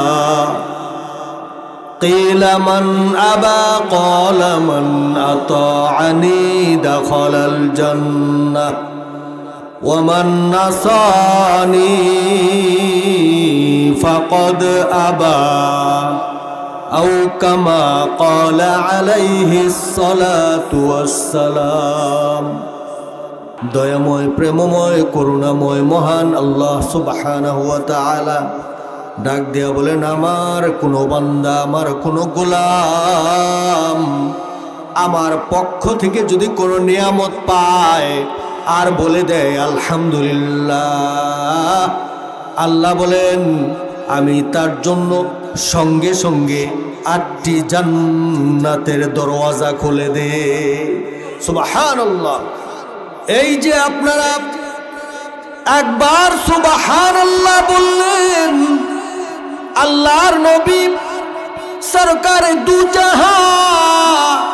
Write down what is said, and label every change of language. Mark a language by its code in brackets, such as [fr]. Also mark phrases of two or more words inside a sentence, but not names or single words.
[ar] قيل من أبى قال من أطاعني دخل الجنة ومن عصاني فقد أبى أو كما قال عليه الصلاة والسلام. [bn] দয়াময় প্রেমময় করুণাময় মহান আল্লাহ [ar] سبحانه وتعالى [bn] ডাক দিয়া বোলেন, আমার কোনো বান্দা, আমার কোনো গোলাম আমার পক্ষ থেকে যদি কোনো নিয়ামত পায় আর বলে দেয় আলহামদুলিল্লাহ, আল্লাহ বলেন আমি তার জন্য সঙ্গে সঙ্গে ৮টি জান্নাতের দরওয়াজা খুলে দে। সুবহানাল্লাহ। এই যে আপনারা একবার সুবহানাল্লাহ বললেন, আল্লাহর নবী সরকারে দু জাহান